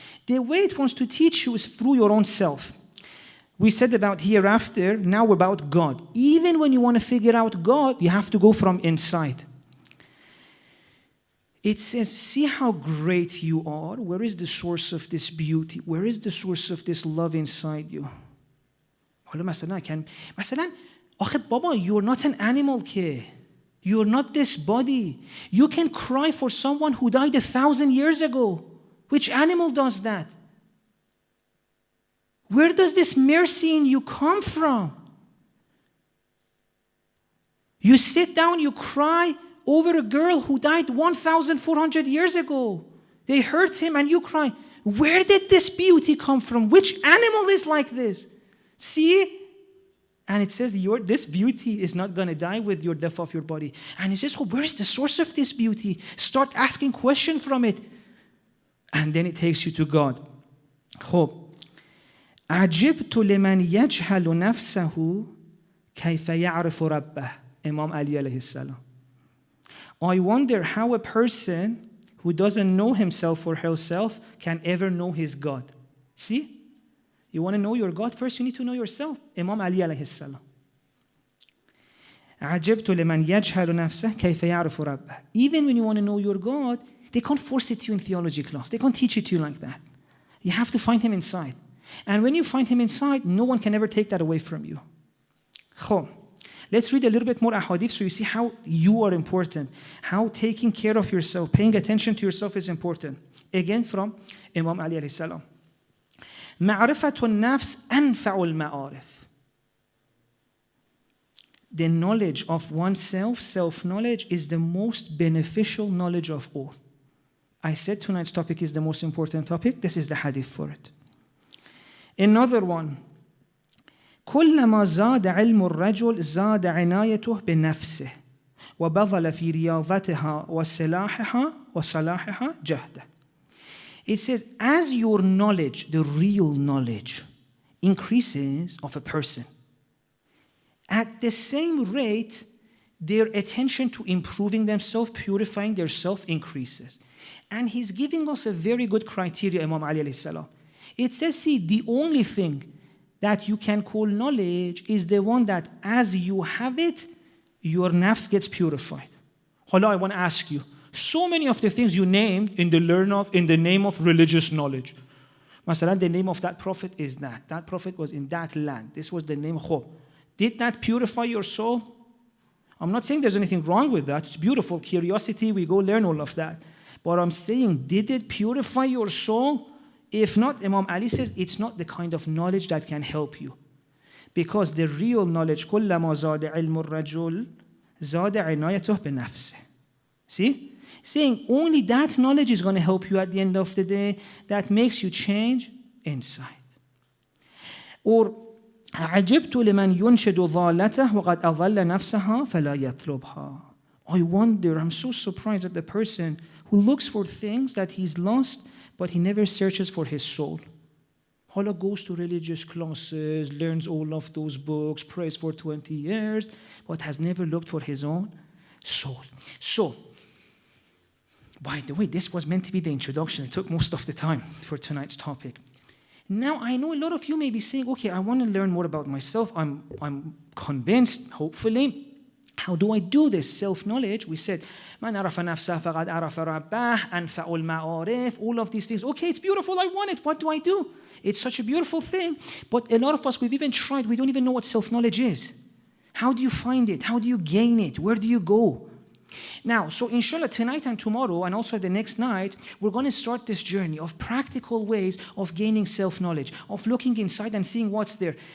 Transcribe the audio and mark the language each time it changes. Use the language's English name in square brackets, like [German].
[English] The way it wants to teach you is through your own self. We said about hereafter, now about God. Even when you want to figure out God, you have to go from inside. It says, see how great you are. Where is the source of this beauty? Where is the source of this love inside you? [Persian] حالا مثلا آخه بابا, [English] you're not an animal [Persian] که. [English] You're not this body. You can cry for someone who died 1,000 years ago. Which animal does that? Where does this mercy in you come from? You sit down, you cry over a girl who died 1,400 years ago. They hurt him and you cry. Where did this beauty come from? Which animal is like this? See? And it says this beauty is not going to die with your death of your body. And it says, oh, where is the source of this beauty? Start asking questions from it. And then it takes you to God. [Arabic] خب عجبت لمن يجهل نفسه كيف يعرف ربه. [English] Imam Ali alayhi salam. I wonder how a person who doesn't know himself or herself can ever know his God. See? You want to know your God? First you need to know yourself. Imam Ali alayhi salam. [Arabic] عجبت لمن يجهل نفسه كيف يعرف ربه. [English] Even when you want to know your God, they can't force it to you in theology class. They can't teach it to you like that. You have to find him inside. And when you find him inside, no one can ever take that away from you. خب. Let's read a little bit more ahadith so you see how you are important. How taking care of yourself, paying attention to yourself is important. Again from Imam Ali alayhi salam. [Arabic] معرفة النفس أنفع المعارف. [English] The knowledge of oneself, self-knowledge, is the most beneficial knowledge of all. I said tonight's topic is the most important topic. This is the hadith for it. Another one. [Arabic] كلما زاد علم الرجل زاد عنايته بنفسه وبذل في رياضتها وصلاحها جهده. [English] It says, as your knowledge, the real knowledge, increases of a person, at the same rate, their attention to improving themselves, purifying their self increases. And he's giving us a very good criteria, Imam Ali alayhi salam. It says, see, the only thing that you can call knowledge is the one that as you have it, your nafs gets purified. Hala, I want to ask you, So many of the things you named in the name of religious knowledge. Masalan, the name of that prophet is that. That prophet was in that land. This was the name. Did that purify your soul? I'm not saying there's anything wrong with that. It's beautiful. Curiosity, we go learn all of that. But I'm saying, did it purify your soul? If not, Imam Ali says, it's not the kind of knowledge that can help you. Because the real knowledge, [Arabic] كُلَّمَا زَادَ عِلْمُ الرَّجُلِ زَادَ عِنَايَتُهُ بِنَفْسِهِ. [English] See? Saying only that knowledge is going to help you at the end of the day, that makes you change inside. Or [Arabic] عجبت لمن ينشد ضالته وقد أضل نفسها فلا يطلبها. [English] I wonder, I'm so surprised at the person who looks for things that he's lost, but he never searches for his soul. Hala goes to religious classes, learns all of those books, prays for 20 years, but has never looked for his own soul. So, by the way, this was meant to be the introduction. It took most of the time for tonight's topic. Now, I know a lot of you may be saying, okay, I want to learn more about myself. I'm convinced, hopefully. How do I do this self-knowledge? We said, [Arabic] مَنْ عَرَفَ نَفْسَهُ فَقَدْ عَرَفَ رَبَّهُ أَنْفَعُ الْمَعَارِفِ. [English] All of these things. Okay, it's beautiful. I want it. What do I do? It's such a beautiful thing. But a lot of us, we've even tried. We don't even know what self-knowledge is. How do you find it? How do you gain it? Where do you go? Now, so inshallah, tonight and tomorrow, and also the next night, we're going to start this journey of practical ways of gaining self-knowledge, of looking inside and seeing what's there.